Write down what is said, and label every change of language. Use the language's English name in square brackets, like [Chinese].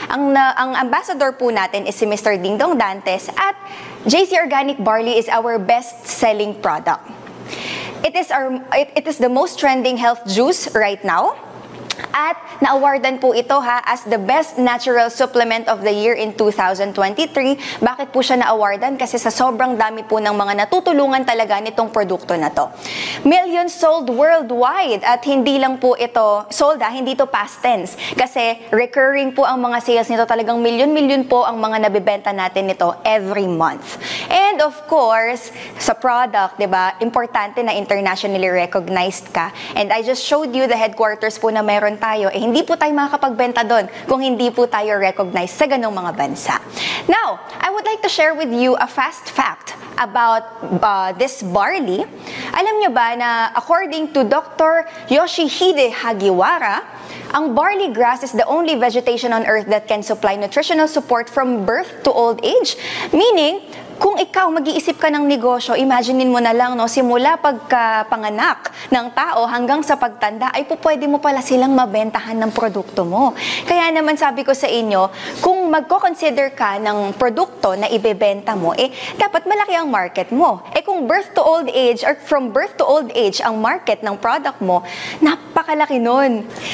[Filipino] Ang ambassador po natin is si Mr. Dingdong Dantes, at JC Organic Barley [English] is our best-selling product. It is the most trending health juice right now. [Filipino] At na-awardan po ito [English] as the Best Natural Supplement of the Year [Filipino] in 2023. Bakit po siya na-awardan? Kasi sa sobrang dami po ng mga natutulungan talaga nitong produkto na to. [English] Millions sold worldwide [Filipino] at hindi lang po ito sold, hindi ito past tense. Kasi recurring po ang mga sales nito, talagang milyon-milyon po ang mga nabibenta natin nito every month. And of course, sa product, 'di ba? Importante na internationally recognized ka. [English] And I just showed you the headquarters [Filipino] po na meron tayo, hindi po tayo makakapagbenta doon kung hindi po tayo recognized sa ganong mga bansa. [English] Now, I would like to share with you a fast fact about this barley. [Filipino] Alam nyo ba na according to Dr. Yoshihide Hagiwara, ang [English] barley grass is the only vegetation on earth that can supply nutritional support from birth to old age. [Filipino] Meaning, kung ikaw mag-iisip ka ng negosyo, imaginein mo na lang, no, simula pagkapanganak ng tao hanggang sa pagtanda, ay pwede mo pala silang mabentahan ng produkto mo. Kaya naman sabi ko sa inyo, kung magko-consider ka ng produkto na ibebenta mo, dapat malaki ang market mo. Kung birth to old age or [English] from birth to old age [Filipino] ang market ng product mo, napakalaki nun.